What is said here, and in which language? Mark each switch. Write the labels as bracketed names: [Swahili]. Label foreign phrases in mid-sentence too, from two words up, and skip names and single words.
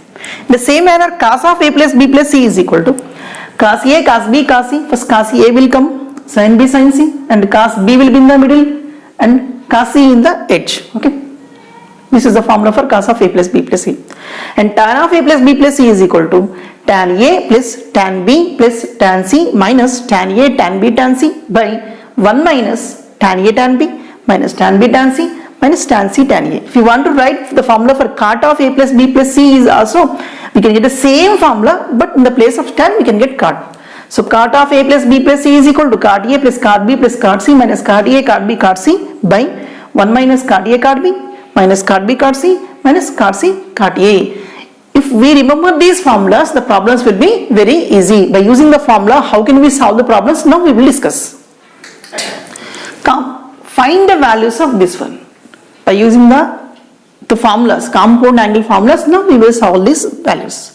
[English] The same manner cos of A plus B plus C is equal to cos A cos B cos C. First cos A will come, sin B sin C, and cos B will be in the middle and cos C in the edge. Okay. This is the formula for cos of A plus B plus C. And tan of A plus B plus C is equal to tan A plus tan B plus tan C minus tan A tan B tan C by 1 minus tan A tan B minus tan B tan C minus tan C tan A. If you want to write the formula for cot of A plus B plus C is also, we can get the same formula, but in the place of tan we can get cot. So cot of A plus B plus C is equal to cot A plus cot B plus cot C minus cot A cot B cot C by 1 minus cot A cot B minus cot B cot C minus cot C cot A. If we remember these formulas, the problems will be very easy. By using the formula, how can we solve the problems? Now we will discuss. Come, find the values of this one. By using the formulas, compound angle formulas, now we will solve these values.